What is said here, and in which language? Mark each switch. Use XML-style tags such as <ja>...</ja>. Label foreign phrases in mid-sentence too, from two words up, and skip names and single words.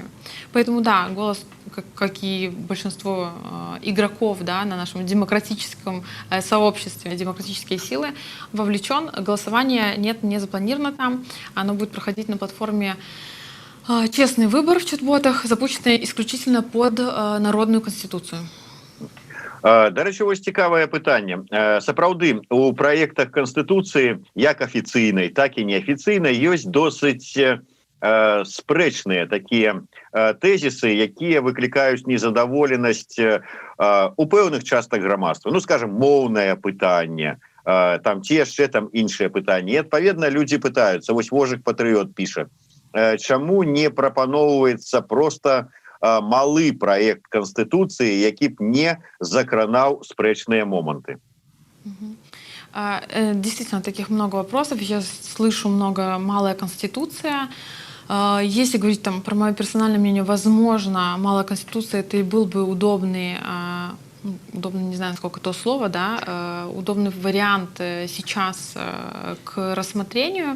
<ru>Поэтому да, «Голос», как и большинство игроков, да, на нашем демократическом сообществе, демократические силы, вовлечен. Голосование нет, не запланировано там. Оно будет проходить на платформе Честный выбор в чат-ботах, запущенный исключительно под народную конституцию.</ru> <be>Да рэчы, вось цікавае пытанне. Сапраўды у праектах канстытуцыі як афіцыйнай, так і неафіцыйнай ёсць досыць спрэчныя такія тэзісы, якія выклікаюць незадаволенасць у пэўных частках грамадства. Ну, скажем, моўнае пытанне, там ці яшчэ там іншыя пытанні. І адпаведна людзі пытаюцца. Вось Вожык Патрыёт піша: чаму не прапаноўваецца просто малы проект Конституции, які б не закранаў спрэчныя моманты?</be> <ru>Действительно, таких много вопросов. Я слышу много «малая конституция». Если говорить там про мое персональное мнение, возможно, малая конституция это и был бы удобный, не знаю, сколько то слово, да, удобный вариант сейчас к рассмотрению.</ru>